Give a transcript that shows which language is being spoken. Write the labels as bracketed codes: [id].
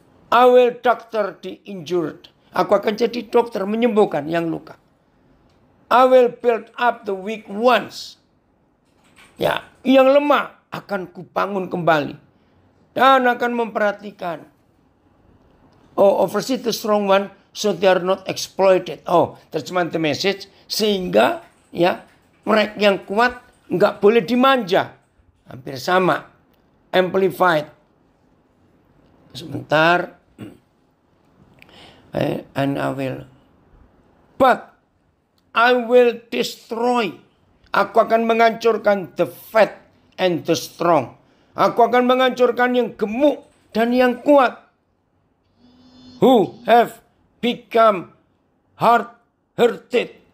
[en] I will doctor the injured. [id] Aku akan jadi dokter menyembuhkan yang luka. [en] I will build up the weak ones. [id] Ya, yang lemah akan kubangun kembali. Dan akan memperhatikan. [en] Oversee the strong one so they are not exploited. [id] Terjemahan The Message. Sehingga ya mereka yang kuat nggak boleh dimanja. Hampir sama. Amplified. Sebentar. [en] And I will. But I will destroy. [id] Aku akan menghancurkan [en] the fat and the strong. [id] Aku akan menghancurkan yang gemuk dan yang kuat. [en] Who have become hard-hearted.